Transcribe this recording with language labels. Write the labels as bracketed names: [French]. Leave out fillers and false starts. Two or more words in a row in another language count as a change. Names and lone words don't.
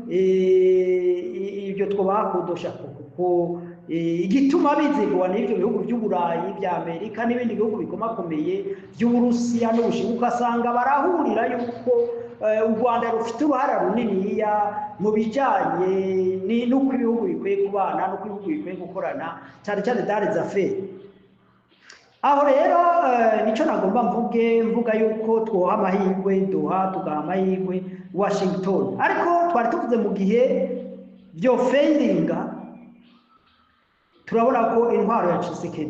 [Rundi] ibyo twobakudosha kuko igituma bizigwa n'ivyo bihugu by'Uburayi, bya Amerika n'ibindi bihugu bikomakomeye by'Uburusiya n'Ubushinwa, ugasanga barahurira yuko u Rwanda rufite uruhara runiniya mu bijanye n'uko ibihugu bikwiye kubana, n'uko ibihugu bikwiye gukorana, cyane cyane [French] dans les affaires. [Rundi] Aho rero nico nagomba mvuga yuko twoha amahirwe, tugaha amahirwe Washington. Ariko twari tuvuze mu gihe byo failinga, turabona ko intwaro ya Tshisekedi